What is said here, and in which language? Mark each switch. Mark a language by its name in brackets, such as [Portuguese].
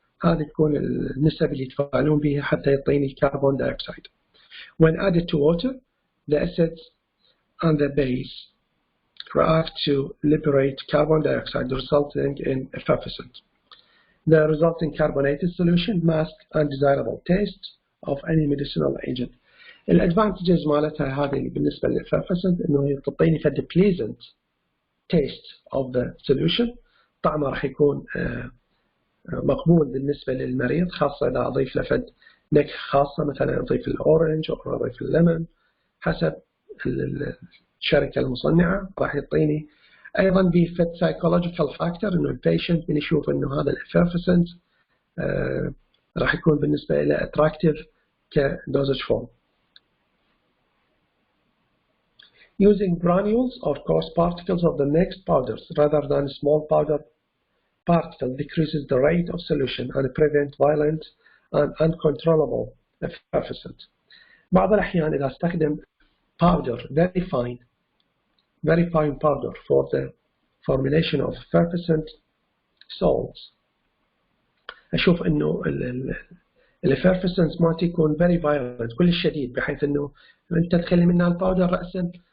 [Arabic] هذه تكون النسب اللي يتفاعلون بها حتى يعطيني كربون dioxide. [English] When added to water, the acids and the base react to liberate carbon dioxide, resulting in effervescent. The resulting carbonated solution masks undesirable taste of any medicinal agent. [Arabic] الادفانتجز مالتها هذه بالنسبة للeffervescent انه هي تعطيني فد [English] pleasant taste of the solution. [Arabic] طعمه راح يكون مقبول بالنسبة للمريض، خاصة إذا أضيف له فد نكهة خاصة، مثلا أضيف الأورنج أو أضيف الليمون حسب الشركة المصنعة. راح يعطيني أيضا بفد psychological factor إنه البيشنت من يشوف إنه هذا الeffervescent راح يكون بالنسبة له [English] attractive كdosage form. Using granules or coarse particles of the mixed powders rather than small powder particle decreases the rate of solution and prevent violent and uncontrollable effervescent. [Arabic] بعض الأحيان إذا استخدم [English] powder very fine powder for the formulation of effervescent salts، [Arabic] أشوف إنه الeffervescence ما تكون [English] very violent [Arabic] كل شديد، بحيث إنه أنت تخلي منها الباودر رأسا